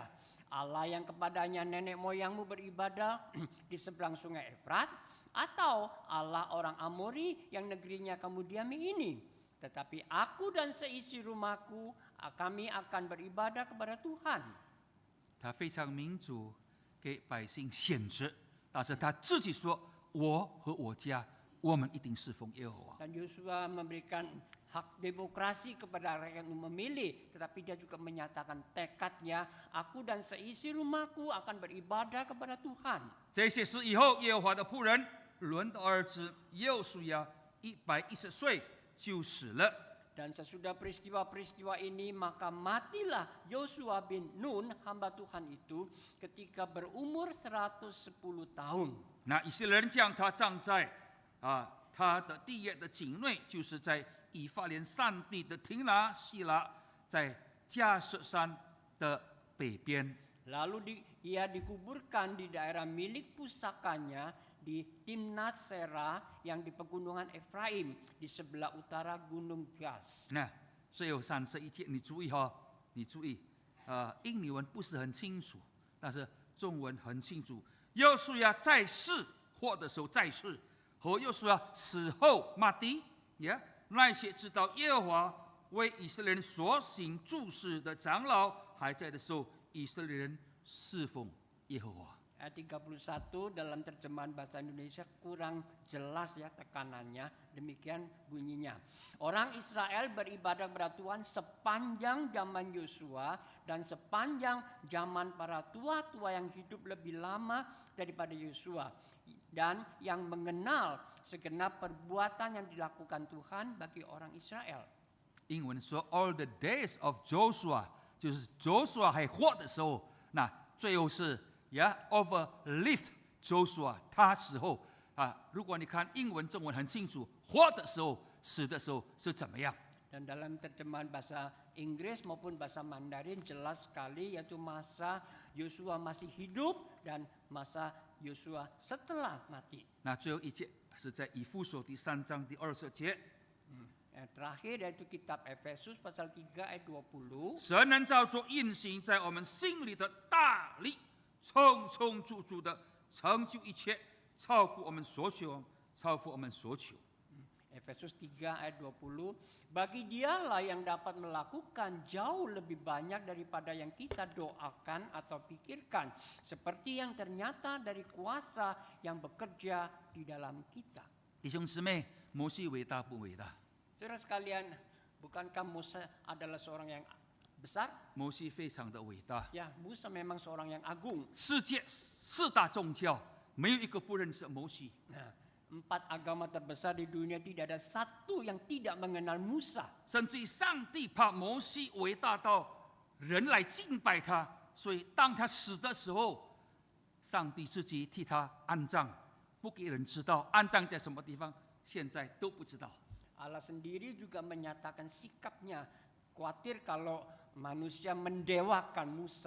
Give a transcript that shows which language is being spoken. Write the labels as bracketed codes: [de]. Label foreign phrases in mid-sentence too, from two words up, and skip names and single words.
[id] Allah yang kepadanya nenek moyangmu beribadah di seberang sungai Efrat, atau Allah orang Amori yang negerinya kamu diami ini. Tetapi aku dan seisi rumahku, kami akan beribadah kepada Tuhan. [zh] 他非常民主，给百姓显职，但是他自己说：“我和我家，我们一定侍奉耶和华。” [id] Dan Yosua memberikan hak demokrasi kepada rakyat untuk memilih, tetapi dia juga menyatakan tekadnya, aku dan seisi rumahku akan beribadah kepada Tuhan. [zh] 这些事以后，耶和华的仆人伦的儿子约书亚 110岁就死了。 [id] Dan sesudah peristiwa-peristiwa ini maka matilah Yosua bin Nun hamba Tuhan itu ketika berumur 110 tahun. [zh] 那以色列人将他葬在他的地业的境内，就是在以法莲山地的亭拿西拉，在加瑟山的北边。 [id] Lalu ia dikuburkan di daerah milik pusakanya di Timnat Serah yang di pegunungan Efraim di sebelah utara Gunung Gaz. [zh] 那最后31节，你注意哈，你注意，印尼文不是很清楚，但是中文很清楚。约书亚在世活的时候在世，和约书亚死后马迪，那些知道耶和华为以色列人所行诸事的长老还在的时候，以色列人侍奉耶和华。 [id] Ayat 31 dalam terjemahan bahasa Indonesia kurang jelas ya tekanannya. Demikian bunyinya. Orang Israel beribadah kepada Tuhan sepanjang zaman Yosua dan sepanjang zaman para tua-tua yang hidup lebih lama daripada Yosua. Dan yang mengenal segenap perbuatan yang dilakukan Tuhan bagi orang Israel. [zh] 英文说 [en] all the days of Joshua， [zh] 就是 Joshua 还活的时候，那最后是。 [en] overlived Joshua， [zh] 他死后如果你看英文、中文很清楚，活的时候、死的时候是怎么样。 [id] Dan dalam terjemahan bahasa Inggris maupun bahasa Mandarin jelas sekali yaitu masa Yosua masih hidup dan masa Yosua setelah mati. [zh] 那最后一节是在以弗所第3章第20节。 [id] Terakhir yaitu kitab Efesus pasal 3 ayat 20. [zh] 神能照着运行在我们心里的大力。充充足足的成就一切，超乎我们所求，超乎我们所求。 [id] Efesus 3 ayat 20. Bagi dialah yang dapat melakukan jauh lebih banyak daripada yang kita doakan atau pikirkan. Seperti yang ternyata dari kuasa yang bekerja di dalam kita. [zh] 弟兄姊妹，摩西伟大不伟大？ [id] Saudara sekalian, bukankah Musa adalah seorang yang besar? [zh] 摩西非常的伟大。 [id] Ya, Musa memang seorang yang agung. [zh] 世界4大宗教没有一个不认识摩西。 [id] Nah, 4 agama terbesar di dunia tidak ada satu yang tidak mengenal Musa. [zh] 甚至于上帝怕摩西伟大到人来敬拜他，所以当他死的时候，上帝自己替他安葬，不给人知道安葬在什么地方，现在都不知道。 [id] Allah sendiri juga menyatakan sikapnya khawatir kalau manusia mendewakan Musa.